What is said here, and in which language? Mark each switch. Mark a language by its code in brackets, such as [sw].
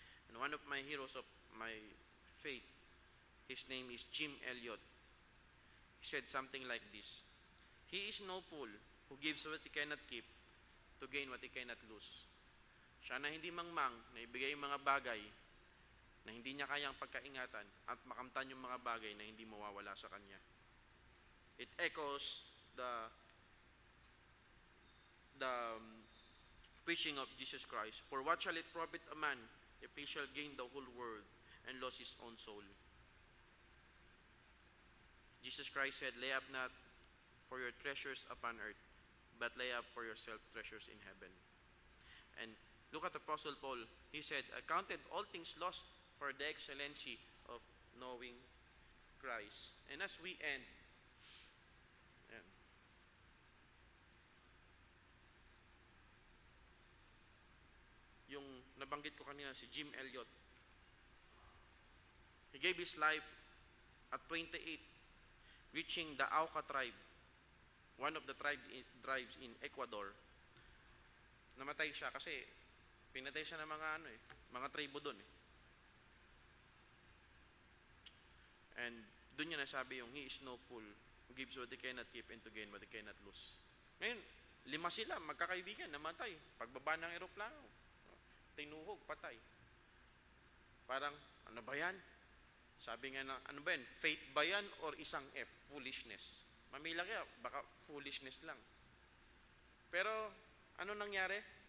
[en] And one of my heroes of my faith, his name is Jim Elliot. He said something like this, he is no fool who gives what he cannot keep to gain what he cannot lose. [tl] Siya na hindi mangmang na ibigay yung mga bagay na hindi niya kayang pagkaingatan at makamtan yung mga bagay na hindi mawawala sa kanya. [en] It echoes the preaching of Jesus Christ. For what shall it profit a man if he shall gain the whole world and lose his own soul? Jesus Christ said, lay up not for your treasures upon earth, but lay up for yourself treasures in heaven. And look at Apostle Paul. He said, I counted all things lost for the excellency of knowing Christ. And as we end, [tl] yung nabanggit ko kanina, [en] si Jim Elliot, he gave his life at 28, reaching the Auca tribe, one of the tribes in Ecuador. [tl] Namatay siya kasi pinatay siya ng mga tribo doon. [en] And [tl] doon niya nasabi yung, [en] he is no fool who gives what they cannot keep and to gain what they cannot lose. [tl] Ngayon, 5 sila, magkakaibigan, namatay. Pagbaba ng eroplano, tinuhog, patay. Parang, ano ba yan? Sabi nga na, ano ba yan? Faith ba yan or isang F? Foolishness. Mamila kaya, baka foolishness lang. Pero, ano nangyari?